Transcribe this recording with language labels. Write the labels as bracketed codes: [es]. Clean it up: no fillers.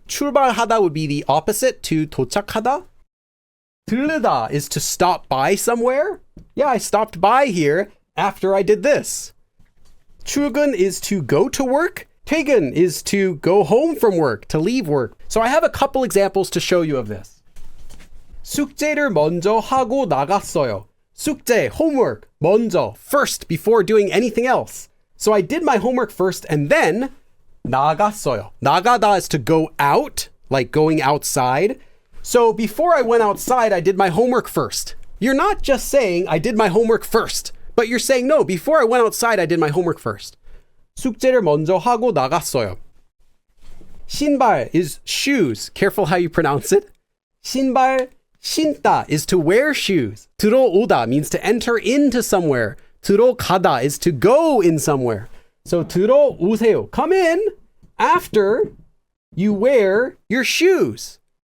[en] 출발하다 would be the opposite to 도착하다. 들르다 is to stop by somewhere. Yeah, I stopped by here after I did this. 출근 is to go to work. 퇴근 is to go home from work, to leave work. So I have a couple examples to show you of this. [ko] 숙제를 먼저 하고 나갔어요. [en] 숙제, homework, 먼저, first, before doing anything else. So I did my homework first and then 나갔어요. 나가다 is to go out, like going outside. So before I went outside, I did my homework first. You're not just saying I did my homework first, but you're saying no, before I went outside, I did my homework first. [ko] 숙제를 먼저 하고 나갔어요. [en] 신발 is shoes. Careful how you pronounce it. 신발, 신다 is to wear shoes. 들어오다 means to enter into somewhere. 들어가다 is to go in somewhere. [ko] So 들어오세요. [en] Come in after you wear your shoes.